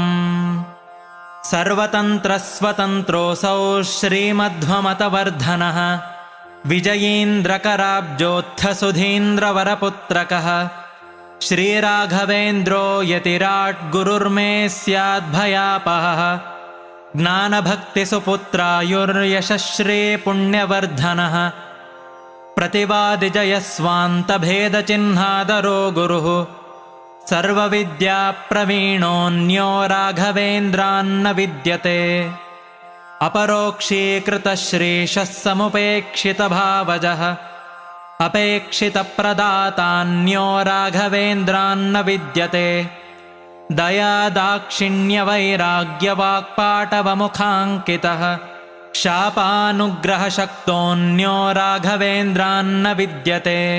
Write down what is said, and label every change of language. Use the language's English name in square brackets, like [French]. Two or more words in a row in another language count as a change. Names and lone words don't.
[Sanskrit] ಸರ್ವತಂತ್ರಸ್ವತಂತ್ರೋऽಸೌ ಶ್ರೀಮಧ್ವಮತವರ್ಧನಃ ವಿಜಯೀಂದ್ರಕರಾಬ್ಜೋತ್ಥಸುಧೀಂದ್ರವರಪುತ್ರಕಃ ಶ್ರೀರಾಘವೇಂದ್ರೋ ಯತಿರಾಟ್ ಗುರುರ್ಮೇ ಸ್ಯಾದ್ಭಯಾಪಹಃ ಜ್ಞಾನಭಕ್ತಿಸುಪುತ್ರಾಯುರ್ಯಶಶ್ರೀ ಪುಣ್ಯವರ್ಧನಃ प्रतिवादिजयस्वान्तभेदचिह्नादरो गुरुः सर्वविद्याप्रवीणोऽन्यो राघवेन्द्रान्न विद्यते अपरोक्षीकृतश्रीशः समुपेक्षितभावजः अपेक्षितप्रदातान्यो राघवेन्द्रान्न विद्यते दयादाक्षिण्यवैराग्यवाक्पाटवमुखाङ्कितः शापानुग्रहशक्तोऽन्यो राघवेन्द्रान्न विद्यते